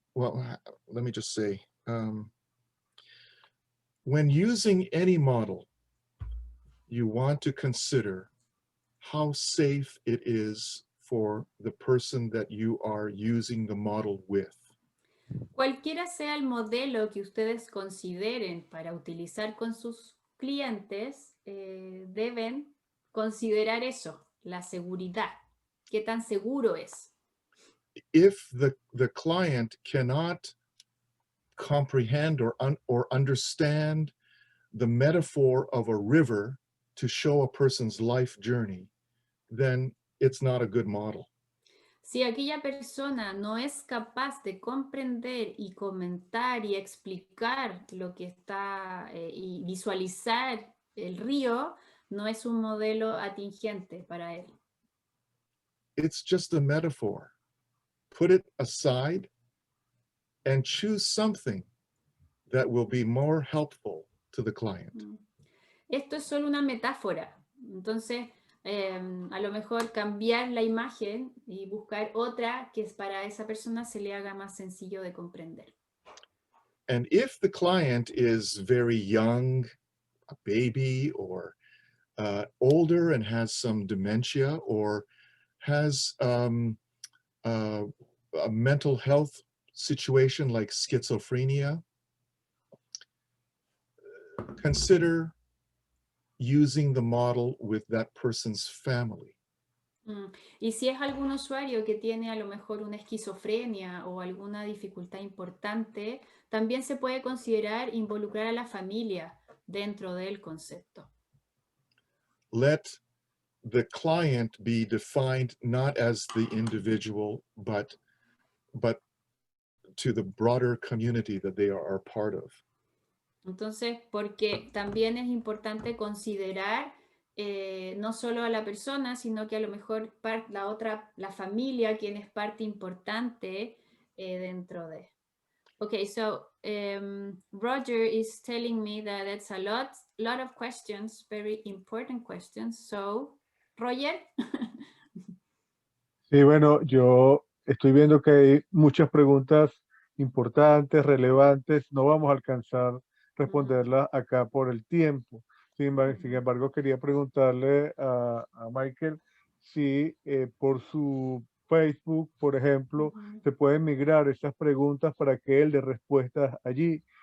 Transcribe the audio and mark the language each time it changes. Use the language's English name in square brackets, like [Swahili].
[English] Well, let me just say, when using any model, you want to consider how safe it is for the person that you are using the model with. [Spanish] Cualquiera sea el modelo que ustedes consideren para utilizar con sus clientes, deben considerar eso, la seguridad. ¿Qué tan seguro es? [English] If the client cannot comprehend or understand the metaphor of a river to show a person's life journey, then it's not a good model. [Spanish] Si aquella persona no es capaz de comprender y comentar y explicar lo que está y visualizar el río, no es un modelo atingente para él. [English] It's just a metaphor. Put it aside and choose something that will be more helpful to the client. [Spanish] Esto es solo una metáfora. Entonces, a lo mejor cambiar la imagen y buscar otra que para esa persona se le haga más sencillo de comprender. [English] And if the client is very young, a baby, or older and has some dementia, or has a mental health situation like schizophrenia, consider using the model with that person's family. [Spanish] Y si es algún usuario que tiene a lo mejor una esquizofrenia o alguna dificultad importante, también se puede considerar involucrar a la familia dentro del concepto. [English] Let the client be defined not as the individual, but to the broader community that they are part of. [Spanish] Entonces, porque también es importante considerar no solo a la persona, sino que a lo mejor la familia, quien es parte importante dentro de. [English] Okay, so Roger is telling me that it's a lot of questions, very important questions. So, Roger. [Spanish] Sí, bueno, yo estoy viendo que hay muchas preguntas importantes, relevantes. No vamos a alcanzar responderlas acá por el tiempo. Sin embargo, quería preguntarle a Michael si por su Facebook, por ejemplo, se pueden migrar esas preguntas para que él dé respuestas allí.